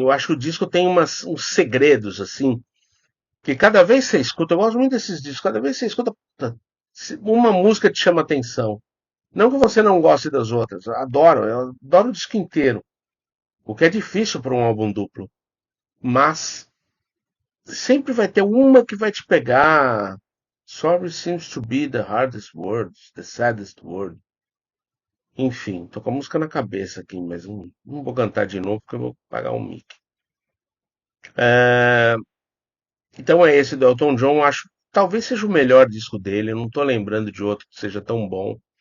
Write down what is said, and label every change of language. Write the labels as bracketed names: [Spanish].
[Portuguese] Eu acho que o disco tem uns segredos, assim, que cada vez que você escuta, eu gosto muito desses discos, cada vez que você escuta, puta, uma música te chama atenção, Não que você não goste das outras, eu adoro o disco inteiro, o que é difícil para um álbum duplo. Mas sempre vai ter uma que vai te pegar. [English] Sorry seems to be the hardest word, the saddest word. [Portuguese] Enfim, tô com a música na cabeça aqui, mas não vou cantar de novo porque eu vou pagar um mic. É, então é esse do Elton John, acho talvez seja o melhor disco dele, eu não tô lembrando de outro que seja tão bom.